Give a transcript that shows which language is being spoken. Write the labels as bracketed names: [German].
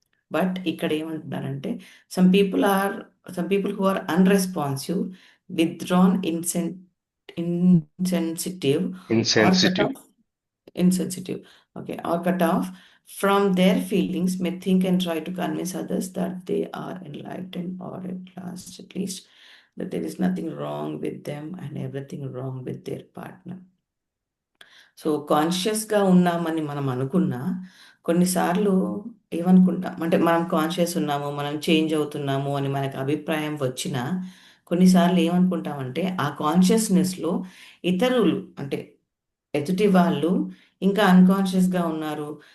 [English] but [Telugu] ఇక్కడ ఏమంటున్నారంటే [English] Some people are some people who are unresponsive, withdrawn, insensitive or cut insensitive. Off insensitive, okay, or cut off from their feelings, may think and try to convince others that they are enlightened, or at least that there is nothing wrong with them and everything wrong with their partner. [Telugu] So కాన్షియస్గా ఉన్నామని మనం అనుకున్నా కొన్నిసార్లు ఏమనుకుంటాం అంటే మనం conscious ఉన్నాము, మనం చేంజ్ అవుతున్నాము అని మనకు అభిప్రాయం వచ్చినా కొన్నిసార్లు ఏమనుకుంటామంటే ఆ కాన్షియస్నెస్లో ఇతరులు అంటే ఎదుటి వాళ్ళు ఇంకా అన్కాన్షియస్గా ఉన్నారు.